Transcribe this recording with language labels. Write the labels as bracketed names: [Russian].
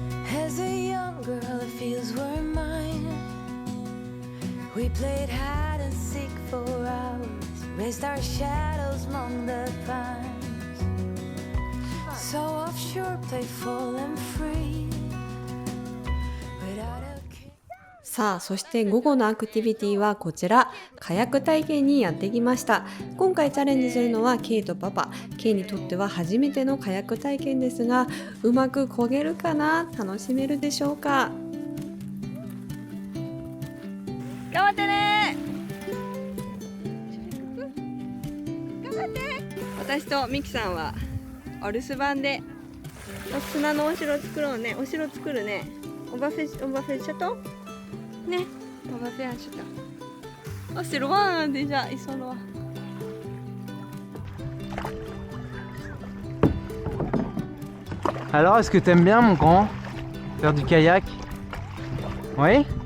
[English] As a young girl, the fields were mine. We played hide and seek for hours, raised our shadows among the pines. So offshore, playful and free. Without a care. [Japanese] さあ、そして午後のアクティビティはこちら、カヤック体験にやってきました。今回チャレンジするのはケイとパパ。ケイにとっては初めてのカヤック体験ですが、うまく漕げるかな？楽しめるでしょうか？頑張ってね。頑張って。私とミキさんはお留守番で砂のお城作ろうね。お城作るね。オバフェシャトね。オバフェシャト。 [French] Oh, c'est loin déjà, ils sont loin. Alors, est-ce que t'aimes bien, mon grand, faire du kayak? Oui?